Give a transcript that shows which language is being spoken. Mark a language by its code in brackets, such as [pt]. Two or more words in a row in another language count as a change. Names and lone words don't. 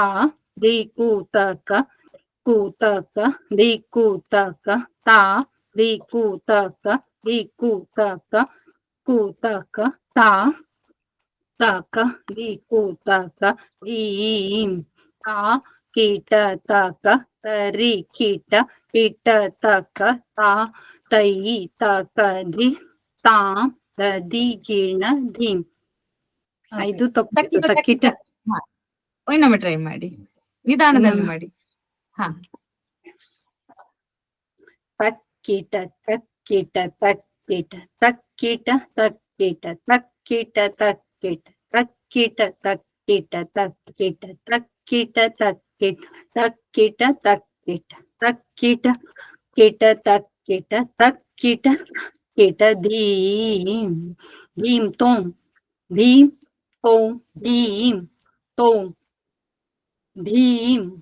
[kn] ದಿ ಕೂತಕ ಕೂತಕ ದಿ ಕೂತಕ ತಾ ದಿ ಕೂತಕ ದಿ ಕೂತಕ ಕೂತಕ ತಾ ತಕ ದಿ ಕೂತಕ ಧೀಂ ತಾ ಕೀಟ ತಕ ತರಿ ಕೀಟ ಕೀಟ ತಕ ತಾ ತೈ ತಕ ಧಿ ತಾಂ ದದಿ ಗೀಣ ಧೀಂ. ಇದು ತಪ್ಪಿತ್ತು ತಕ್ಕಿಟ. ಇನ್ನೊಮ್ಮೆ ಟ್ರೈ ಮಾಡಿ, ನಿಧಾನದಲ್ಲಿ ಮಾಡಿ. ಹಾ, ತಕ್ಕಿಟ ತಕ್ಕಿಟ ತಕ್ಕಿಟ ತಕ್ಕಿಟ ತಕ್ಕಿಟ ತಕ್ಕಿಟ ತಕ್ಕಿಟ ತಕ್ಕಿಟ ತಕ್ಕಿಟ ತಕ್ಕಿಟ ತಕ್ಕಿಟ ತಕ್ಕಿಟ ತಕ್ಕಿಟ ತಕ್ಕಿಟ ತಕ್ಕಿಟ ಕಿಟ ತಕ್ಕಿಟ ತಕ್ಕಿಟ ಕಿಟ ಧೀಂ ಧೀಂ ತೋಂ ಧೀಂ ತೋಂ ಧೀಂ ತೋಂ ಧೀಂ